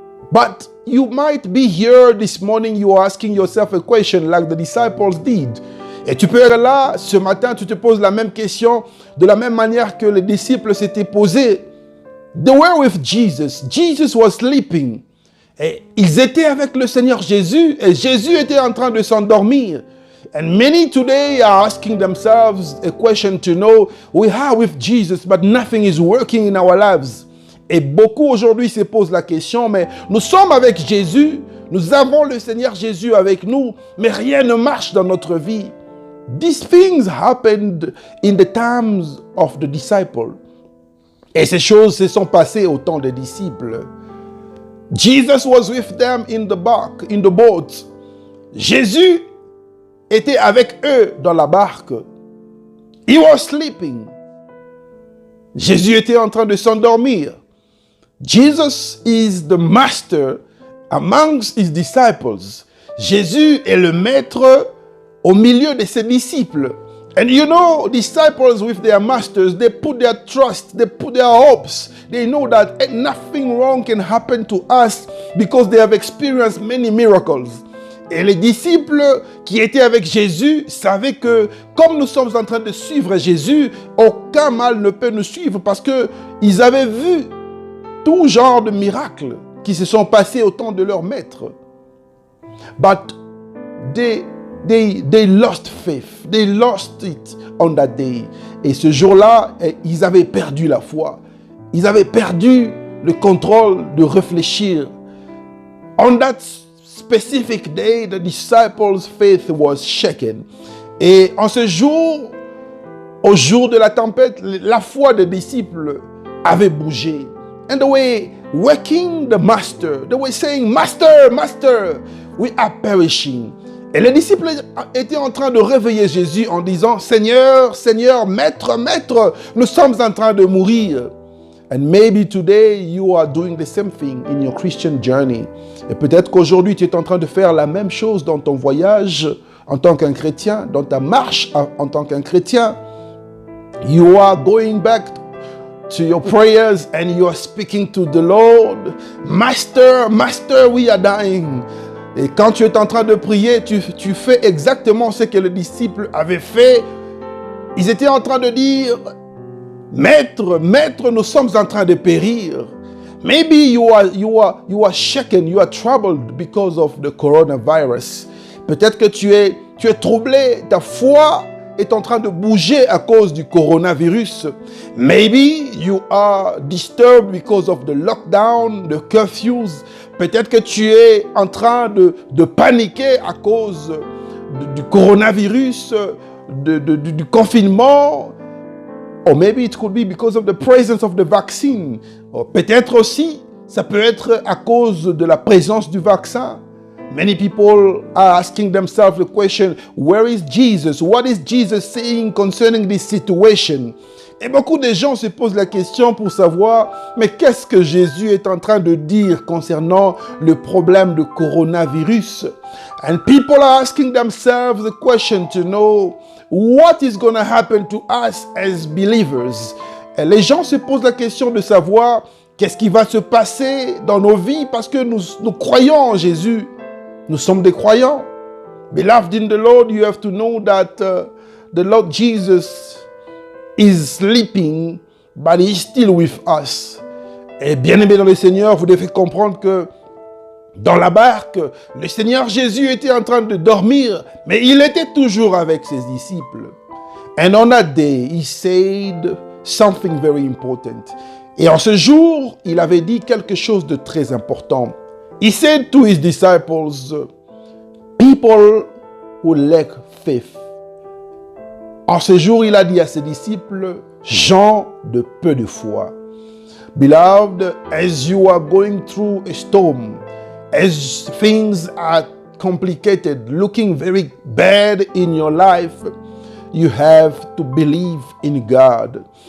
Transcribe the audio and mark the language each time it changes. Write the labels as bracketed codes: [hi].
[en] But you might be here this morning, you are asking yourself a question like the disciples did. [fr] Et tu peux être là, ce matin, tu te poses la même question, de la même manière que les disciples s'étaient posés. [en] They were with Jesus. Jesus was sleeping. [fr] Et ils étaient avec le Seigneur Jésus, et Jésus était en train de s'endormir. [en] And many today are asking themselves a question to know, we are with Jesus, but nothing is working in our lives. [fr] Et beaucoup aujourd'hui se posent la question, mais nous sommes avec Jésus, nous avons le Seigneur Jésus avec nous, mais rien ne marche dans notre vie. [en] These things happened in the times of the disciples. [fr] Et ces choses se sont passées au temps des disciples. [en] Jesus was with them in the boat. [fr] Jésus était avec eux dans la barque. [en] He was sleeping. [fr] Jésus était en train de s'endormir. [en] Jesus is the master amongst his disciples. [fr] Jésus est le maître au milieu de ses disciples. [en] And you know, disciples with their masters, they put their trust, they put their hopes. They know that nothing wrong can happen to us because they have experienced many miracles. [fr] Et les disciples qui étaient avec Jésus savaient que comme nous sommes en train de suivre Jésus, aucun mal ne peut nous suivre parce qu'ils avaient vu tout genre de miracles qui se sont passés au temps de leur maître. [en] But they lost faith. They lost it on that day. [fr] Et ce jour-là, ils avaient perdu la foi. Ils avaient perdu le contrôle de réfléchir. [en] On that specific day, the disciples' faith was shaken. [fr] Et en ce jour, au jour de la tempête, la foi des disciples avait bougé. [en] And they were waking the master. They were saying, Master, Master, we are perishing. [fr] Et les disciples étaient en train de réveiller Jésus en disant, Seigneur, Seigneur, Maître, Maître, nous sommes en train de mourir. [en] And maybe today you are doing the same thing in your Christian journey. [fr] Et peut-être qu'aujourd'hui tu es en train de faire la même chose dans ton voyage en tant qu'un chrétien, dans ta marche en tant qu'un chrétien. [en] You are going back to your prayers and you are speaking to the Lord. Master, Master, we are dying. [fr] Et quand tu es en train de prier, tu fais exactement ce que les disciples avaient fait. Ils étaient en train de dire, Maître, Maître, nous sommes en train de périr. [en] Maybe you are shaken, you are troubled because of the coronavirus. [fr] Peut-être que tu es troublé, ta foi est en train de bouger à cause du coronavirus. [en] Maybe you are disturbed because of the lockdown, the curfews. [fr] Peut-être que tu es en train de paniquer à cause du coronavirus, du confinement. [en] Or maybe it could be because of the presence of the vaccine. [fr] Or peut-être aussi, ça peut être à cause de la présence du vaccin. [en] Many people are asking themselves the question, where is Jesus? What is Jesus saying concerning this situation? [fr] Et beaucoup de gens se posent la question pour savoir, mais qu'est-ce que Jésus est en train de dire concernant le problème de coronavirus? [en] And people are asking themselves the question to know, what is going to happen to us as believers? [fr] Et les gens se posent la question de savoir qu'est-ce qui va se passer dans nos vies parce que nous croyons en Jésus. Nous sommes des croyants. [en] Beloved in the Lord, you have to know that the Lord Jesus is sleeping, but he is still with us. [fr] Et bien aimé dans le Seigneur, vous devez comprendre que Dans la barque, le Seigneur Jésus était en train de dormir, mais il était toujours avec ses disciples. [en] And on that day, he said something very important. [fr] Et en ce jour, il avait dit quelque chose de très important. [en] He said to his disciples, people who lack faith. [fr] En ce jour, il a dit à ses disciples, gens de peu de foi. [en] Beloved, as you are going through a storm, as things are complicated, looking very bad in your life, you have to believe in God.